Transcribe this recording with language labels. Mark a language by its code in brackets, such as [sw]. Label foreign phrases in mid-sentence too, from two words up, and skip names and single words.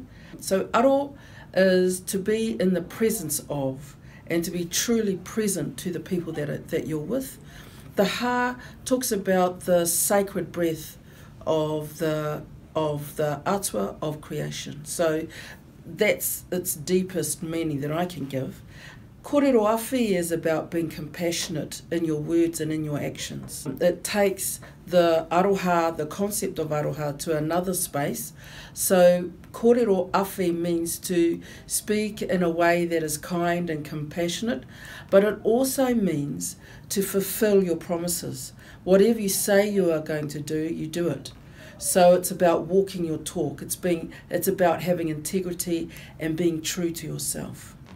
[en] So aro is to be in the presence of and to be truly present to the people that you're with. The ha talks about the sacred breath of the atua of creation. So that's its deepest meaning that I can give. [mi] Korero awhi [en] is about being compassionate in your words and in your actions. It takes the aroha, the concept of aroha, to another space. So [mi] korero awhi [en] means to speak in a way that is kind and compassionate, but it also means to fulfill your promises. Whatever you say you are going to do, you do it. So it's about walking your talk. It's about having integrity and being true to yourself.